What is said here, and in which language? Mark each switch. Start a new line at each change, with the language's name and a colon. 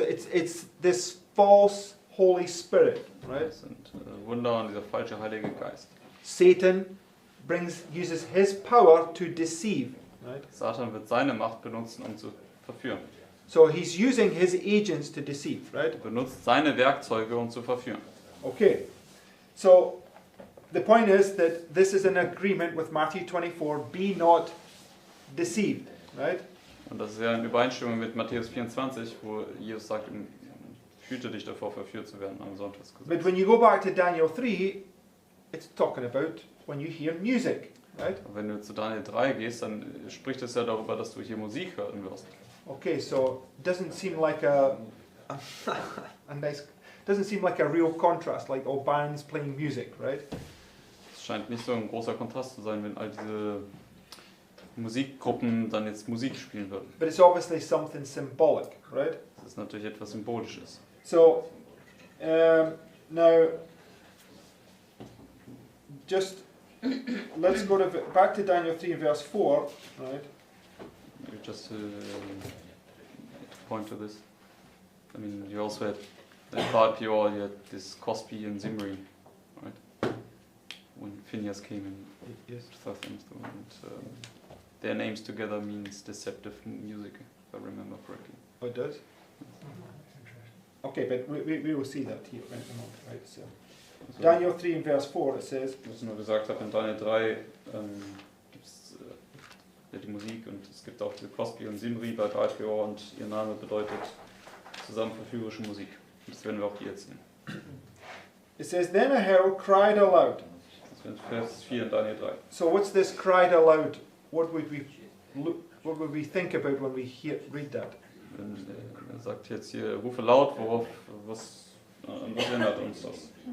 English: It's this false Holy Spirit, right?
German: Das sind Wunder und dieser falsche Heilige Geist.
English: Satan uses his power to deceive, right?
German: Satan wird seine Macht benutzen, um zu verführen.
English: So he's using his agents to deceive, right?
German: Er benutzt seine Werkzeuge, um zu verführen.
English: Okay. So the point is that this is an agreement with Matthew 24, be not deceived, right?
German: Und das ist ja in Übereinstimmung mit Matthäus 24, wo Jesus sagt, hüte dich davor, verführt zu werden am Sonntagsgesetz.
English: But when you go back to Daniel 3, it's talking about when you hear music, right?
German: Und wenn du zu Daniel 3 gehst, dann spricht es ja darüber, dass du hier Musik hören wirst.
English: Okay, so it doesn't seem like a nice, doesn't seem like a real contrast, like all bands playing music, right?
German: Es scheint nicht so ein großer Kontrast zu sein, wenn all diese Musikgruppen dann jetzt Musik spielen würden.
English: But it's obviously something symbolic, right?
German: Das ist natürlich etwas Symbolisches.
English: So now, just let's go back to Daniel 3 verse 4, right? Just point to this. I mean, you also had in Baal Peor, you had this Cosby and Zimri, right? When Phineas came in Yes. 2002, and their names together means deceptive music, if I remember correctly. Oh, it does? Okay, but we will see that here in a moment, right? So,
German: Also,
English: Daniel 3 and verse 4, it says,
German: was nur gesagt habe, in Daniel 3 gibt es die Musik und es gibt auch diese Cosby und Zimri bei Baal Peor und ihr Name bedeutet zusammen verführerische Musik. Und das werden wir auch hier jetzt sehen.
English: it says, then a herald cried aloud.
German: Das wäre Vers 4 in Daniel 3.
English: So what's this cried aloud? What would we think about when we read that?
German: Er sagt jetzt hier, rufe laut, an was erinnert uns das?